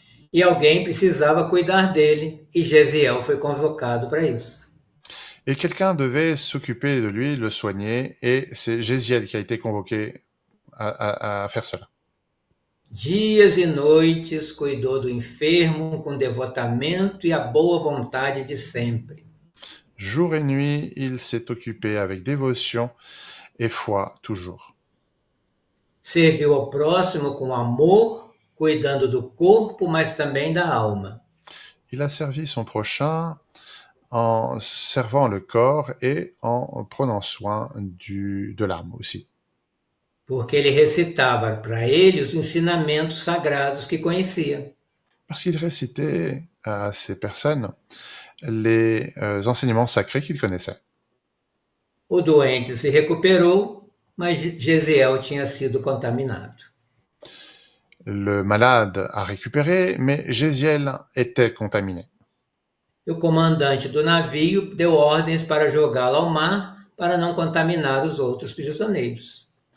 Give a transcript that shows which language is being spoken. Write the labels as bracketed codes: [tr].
[pt] E alguém precisava cuidar dele, e Gesiel foi convocado para isso. [fr] Et quelqu'un devait s'occuper de lui, le soigner, et c'est Gésiel qui a été convoqué à faire cela. [pt] Dias e noites cuidou do enfermo com devotamento e a boa vontade de sempre. [fr] Jour et nuit, il s'est occupé avec dévotion et foi toujours. [pt] Serviu ao próximo com amor, cuidando do corpo, mas também da alma. [fr] Il a servi son prochain en servant le corps et en prenant soin de l'âme aussi. [pt] Porque ele recitava para ele os ensinamentos sagrados que conhecia. [fr] Parce qu'il récitait à ces personnes les enseignements sacrés qu'il connaissait. [pt] O doente se recuperou, mas Gesiel tinha sido contaminado. [fr] Le malade a récupéré, mais Gésiel était contaminé. [pt] E o comandante do navio deu ordens para jogá-lo ao mar para não contaminar os outros prisioneiros.